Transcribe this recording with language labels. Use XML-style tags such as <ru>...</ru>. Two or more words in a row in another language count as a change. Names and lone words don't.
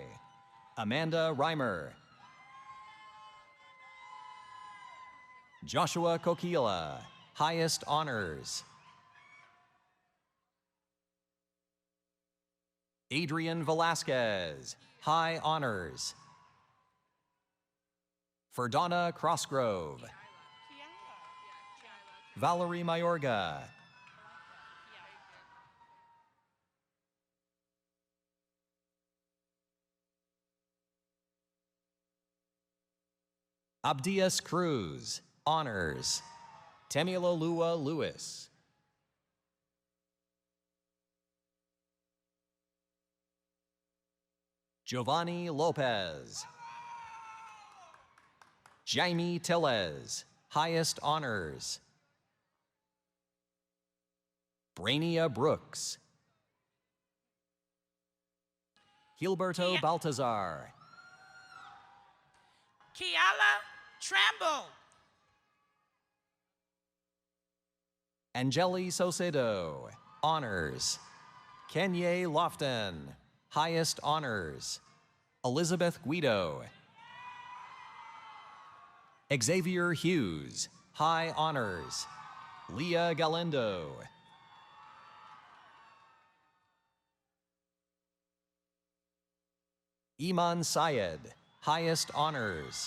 <en>Amanda Reimer. Joshua Kokila, Highest Honors. Adrian Velasquez, High Honors. Ferdana Crossgrove. Valerie Mayorga. Abdias Cruz, Honors. Temilolua Lewis. Giovanni Lopez. Jaime Tellez, Highest Honors. Brainia Brooks. Gilberto Baltazar. Kiala Tramble. Angeli Socedo, Honors. Kenye Lofton, Highest Honors. Elizabeth Guido. Xavier Hughes, High Honors. Leah Galindo. Iman Syed, Highest Honors.</en>